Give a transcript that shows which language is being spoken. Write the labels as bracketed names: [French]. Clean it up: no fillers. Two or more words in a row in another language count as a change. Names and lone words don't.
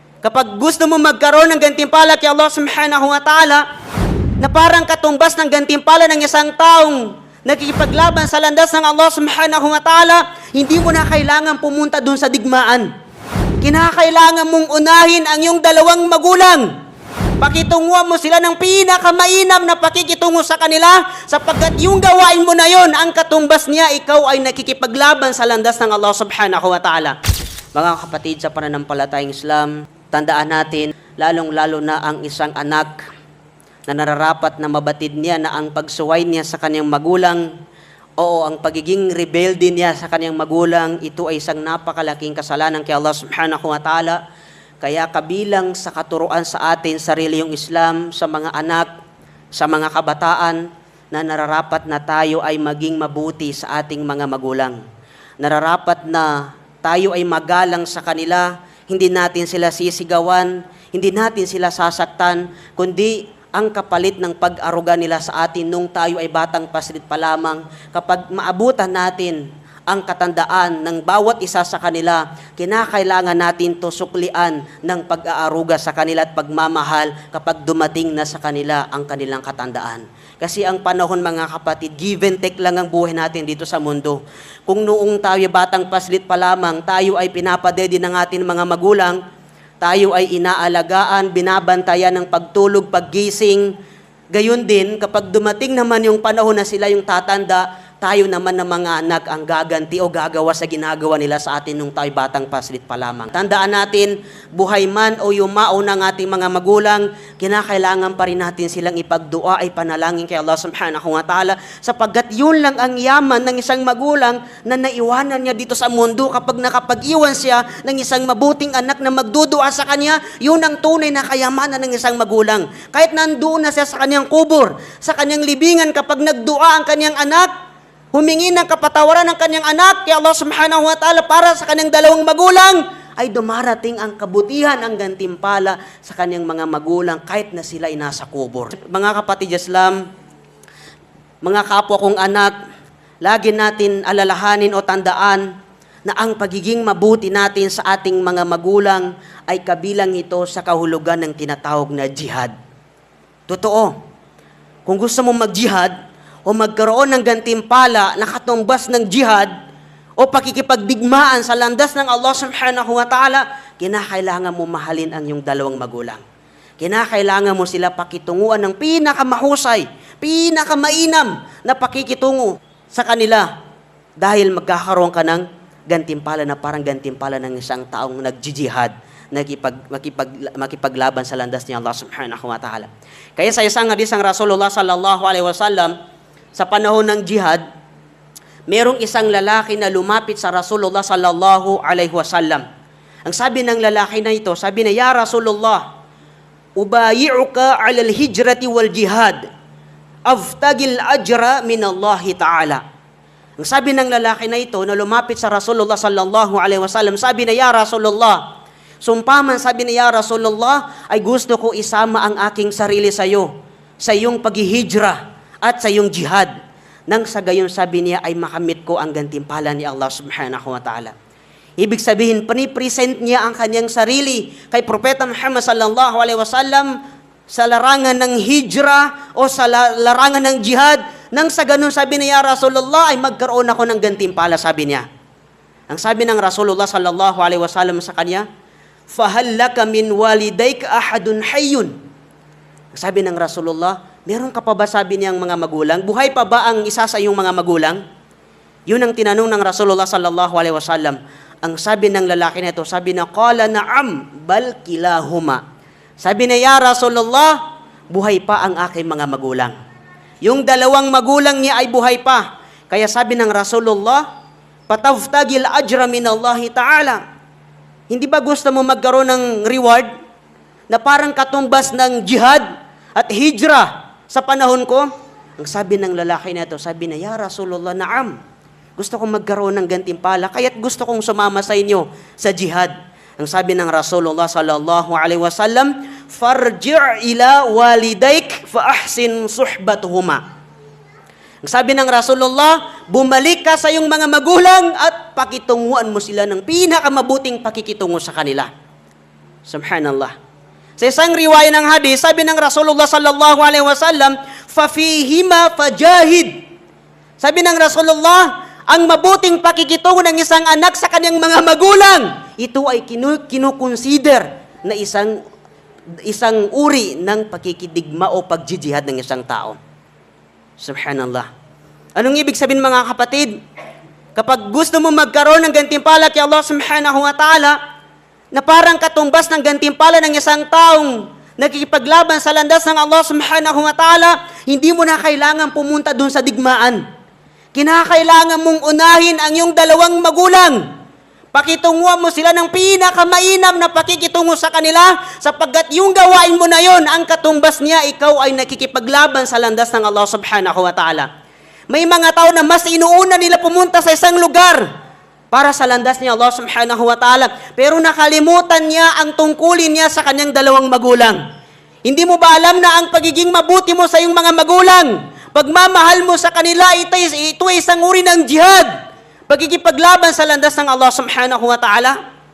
[Filipino] Kapag gusto mo magkaroon ng gantimpala kay Allah [Arabic] سبحانه وتعالى, [Filipino] na parang katumbas ng gantimpala ng isang taong nakikipaglaban sa landas ng Allah [Arabic] سبحانه وتعالى, [Filipino] hindi mo na kailangan pumunta dun sa digmaan. Kinakailangan mong unahin ang iyong dalawang magulang. Pakitunguhan mo sila ng pinakamainam na pakikitungo sa kanila, sapagkat yung gawain mo na yon, ang katumbas niya, ikaw ay nakikipaglaban sa landas ng Allah [Arabic] سبحانه وتعالى. [Filipino] Mga kapatid sa pananampalatayang Islam, tandaan natin, lalong-lalo na ang isang anak na nararapat na mabatid niya na ang pagsuway niya sa kanyang magulang, oo, ang pagiging rebelde niya sa kanyang magulang, ito ay isang napakalaking kasalanan kay Allah [Arabic] سبحانه وتعالى. [Filipino] Kaya kabilang sa katuruan sa atin, sarili yung Islam, sa mga anak, sa mga kabataan, na nararapat na tayo ay maging mabuti sa ating mga magulang. Nararapat na tayo ay magalang sa kanila, hindi natin sila sisigawan, hindi natin sila sasaktan, kundi ang kapalit ng pag-aruga nila sa atin nung tayo ay batang paslit pa lamang, kapag maabutan natin ang katandaan ng bawat isa sa kanila, kinakailangan natin to suklian ng pag-aaruga sa kanila at pagmamahal kapag dumating na sa kanila ang kanilang katandaan. Kasi ang panahon, mga kapatid, [English] give and take [Filipino] lang ang buhay natin dito sa mundo. Kung noong tayo batang paslit pa lamang, tayo ay pinapadede ng ating mga magulang, tayo ay inaalagaan, binabantayan ng pagtulog, paggising. Gayon din, kapag dumating naman yung panahon na sila yung tatanda, tayo naman ng mga anak ang gaganti o gagawa sa ginagawa nila sa atin nung tayo batang paslit pa lamang. Tandaan natin, buhay man o yumao ng ating mga magulang, kinakailangan pa rin natin silang ipagdua ay panalangin kay Allah [Arabic] سبحانه وتعالى, [Filipino] sapagkat yun lang ang yaman ng isang magulang na naiwanan niya dito sa mundo. Kapag nakapag-iwan siya ng isang mabuting anak na magdudua sa kanya, yun ang tunay na kayamanan ng isang magulang. Kahit nandoon na siya sa kanyang kubur, sa kanyang libingan, kapag nagdua ang kanyang anak, humingi ng kapatawaran ng kanyang anak kay Allah [Arabic] سبحانه وتعالى [Filipino] para sa kanyang dalawang magulang, ay dumarating ang kabutihan, ang gantimpala sa kanyang mga magulang kahit na sila ay nasa kubur. Mga kapatid Islam, mga kapwa kong anak, lagi natin alalahanin o tandaan na ang pagiging mabuti natin sa ating mga magulang ay kabilang ito sa kahulugan ng tinatawag na jihad. Totoo, kung gusto mo mag-jihad, o magkaroon ng gantimpala na katumbas ng jihad o pakikipagdigmaan sa landas ng Allah [Arabic] سبحانه وتعالى, [Filipino] kinakailangan mo mahalin ang iyong dalawang magulang. Kinakailangan mo sila pakitunguan ng pinakamahusay, pinakamainam na pakikitungo sa kanila, dahil magkakaroon ka ng gantimpala na parang gantimpala ng isang taong nagjijihad, makipaglaban sa landas ni Allah [Arabic] سبحانه وتعالى. [Filipino] Kaya sa isang hadis ng Rasulullah [Arabic] صلى الله عليه وسلم, [Filipino] sa panahon ng jihad, merong isang lalaki na lumapit sa Rasulullah [Arabic] صلى الله عليه وسلم. [Filipino] Ang sabi ng lalaki na ito, sabi na, [Arabic] "يا رسول الله، أبايعك على الهجرة والجهاد. فتبتغي أجرا من الله تعالى." [Filipino] Ang sabi ng lalaki na ito na lumapit sa Rasulullah [Arabic] صلى الله عليه وسلم, [Filipino] sabi na, [Arabic] "يا رسول الله, [Filipino] sumpaman," sabi na, [Arabic] "يا رسول الله, [Filipino] ay gusto ko isama ang aking sarili sa iyo, sa iyong paghihijra at sa iyong jihad, nang sa gayon," sabi niya, "ay makamit ko ang gantimpala ni Allah [Arabic] سبحانه وتعالى." [Filipino] Ibig sabihin, panipresent niya ang kanyang sarili kay Propeta Muhammad [Arabic] صلى الله عليه وسلم [Filipino] sa larangan ng hijra o sa larangan ng jihad, nang sa ganon, sabi niya, [Arabic] "يا رسول الله, [Filipino] ay magkaroon ako ng gantimpala," sabi niya. Ang sabi ng Rasulullah [Arabic] صلى الله عليه وسلم [Filipino] sa kanya, [Arabic] "فهل لك من والديك أحد حي?" [Filipino] Sabi ng Rasulullah, "Meron ka pa ba," sabi niyang, "mga magulang? Buhay pa ba ang isa sa iyong mga magulang?" Yun ang tinanong ng Rasulullah [Arabic] صلى الله عليه وسلم. [Filipino] Ang sabi ng lalaki na ito, sabi na, [Arabic] "قال نعم، بل كلاهما." [Filipino] Sabi na, [Arabic] "يا رسول الله, [Filipino] buhay pa ang aking mga magulang." Yung dalawang magulang niya ay buhay pa. Kaya sabi ng Rasulullah, [Arabic] "فتبتغي أجرا من الله تعالى." [Filipino] Hindi ba gusto mo magkaroon ng reward na parang katumbas ng jihad at hijra sa panahon ko? Ang sabi ng lalaki na ito, sabi na, [Arabic] "يا رسول الله، نعم. [Filipino] Gusto kong magkaroon ng gantimpala, kaya't gusto kong sumama sa inyo sa jihad." Ang sabi ng Rasulullah [Arabic] صلى الله عليه وسلم, "فارجع إلى والديك فأحسن صحبتهما." [Filipino] Ang sabi ng Rasulullah, bumalik ka sa iyong mga magulang at pakitunguan mo sila ng pinakamabuting pakikitungo sa kanila. Subhanallah. Sa isang riwaya ng hadis, sabi ng Rasulullah [Arabic] صلى الله عليه وسلم, "ففيهما فجاهد." [Filipino] Sabi ng Rasulullah, ang mabuting pakikitungo ng isang anak sa kanyang mga magulang, ito ay kinukonsider na isang uri ng pakikidigma o pagjijihad ng isang tao. Subhanallah. Anong ibig sabihin mga kapatid? Kapag gusto mo magkaroon ng gantimpala kay Allah [Arabic] سبحانه وتعالى, [Filipino] na parang katumbas ng gantimpala ng isang taong nakikipaglaban sa landas ng Allah [Arabic] سبحانه وتعالى, [Filipino] hindi mo na kailangan pumunta dun sa digmaan. Kinakailangan mong unahin ang iyong dalawang magulang. Pakitunguhan mo sila ng pinakamainam na pakikitungo sa kanila, sapagkat yung gawain mo na yon, ang katumbas niya, ikaw ay nakikipaglaban sa landas ng Allah [Arabic] سبحانه وتعالى. [Filipino] May mga tao na mas inuuna nila pumunta sa isang lugar para sa landas ni Allah [Arabic] سبحانه وتعالى, [Filipino] pero nakalimutan niya ang tungkulin niya sa kanyang dalawang magulang. Hindi mo ba alam na ang pagiging mabuti mo sa iyong mga magulang, pagmamahal mo sa kanila, ito ay isang uri ng jihad, pagkikipaglaban sa landas ng Allah [Arabic] سبحانه وتعالى?